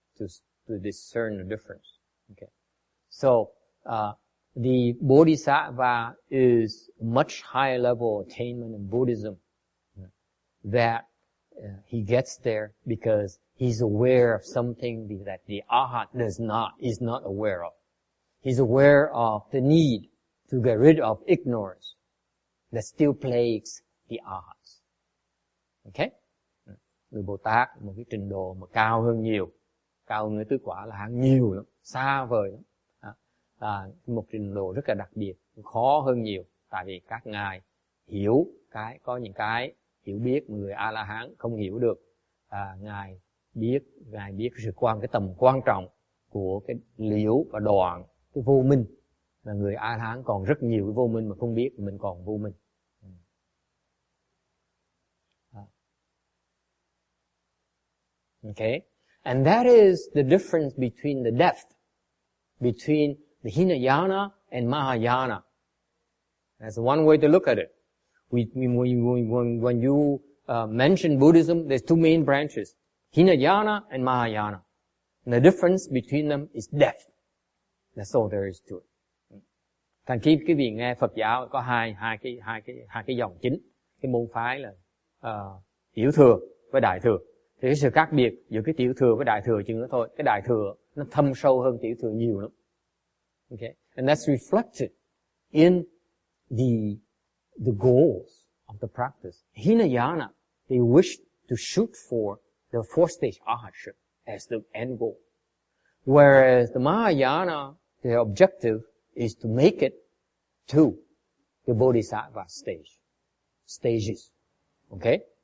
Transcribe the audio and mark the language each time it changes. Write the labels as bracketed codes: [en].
[en] To discern the difference. Okay? So, the Bodhisattva is much higher level attainment in Buddhism that he gets there because he's aware of something that the Arhat is not aware of. He's aware of the need to get rid of ignorance that still plagues the Arhats. Okay? [vi] Người Bồ Tát một cái trình độ mà cao hơn nhiều, cao hơn người tứ quả là hạng nhiều lắm, xa vời lắm. Một trình độ rất là đặc biệt, khó hơn nhiều, tại vì các ngài có những cái hiểu biết mà người A-la-hán không hiểu được. Ngài biết cái tầm quan trọng của cái liễu và đoạn, cái vô minh. Là người A-la-hán còn rất nhiều cái vô minh mà không biết, mình còn vô minh. [en] Okay? And that is the difference between the depth, between the Hinayana and Mahayana. That's one way to look at it. When you mention Buddhism, there's two main branches, Hinayana and Mahayana. And the difference between them is depth. That's all there is to it. [vi] Thành khi quý vị nghe Phật giáo có hai cái dòng chính, cái môn phái là tiểu thừa với đại thừa. Thì cái sự khác biệt giữa cái tiểu thừa với đại thừa chừng nữa thôi. Cái đại thừa nó thâm sâu hơn tiểu thừa nhiều lắm. [en] Okay? And that's reflected in the goals of the practice. Hinayana, they wish to shoot for the fourth stage arhatship as the end goal. Whereas the Mahayana, their objective is to make it to the Bodhisattva stages. Okay?